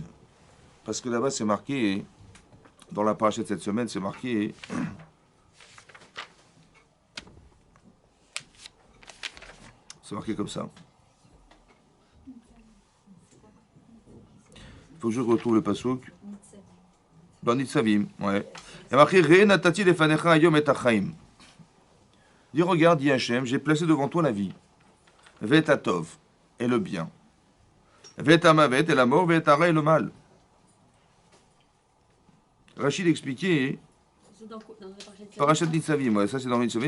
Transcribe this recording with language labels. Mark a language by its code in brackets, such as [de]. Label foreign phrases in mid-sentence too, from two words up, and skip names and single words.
[fr] Parce que là-bas, c'est marqué, dans la paracha de cette semaine, c'est marqué... C'est marqué comme ça. Il faut que je retrouve le pasouk. Dans Nitzavim, ouais. Il y a marqué [he] ראה נתתי לפניך היום את החיים. [fr] Dis, regarde, dit Hachem, j'ai placé devant toi la vie. [he] ואת הטוב, [fr] et le bien. [he] ואת המוות, [fr] et la mort, [he] ואת הרע, [fr] et le mal. Rachid expliquait. Parashat Nitzavim, ouais, ça c'est dans Nitzavim.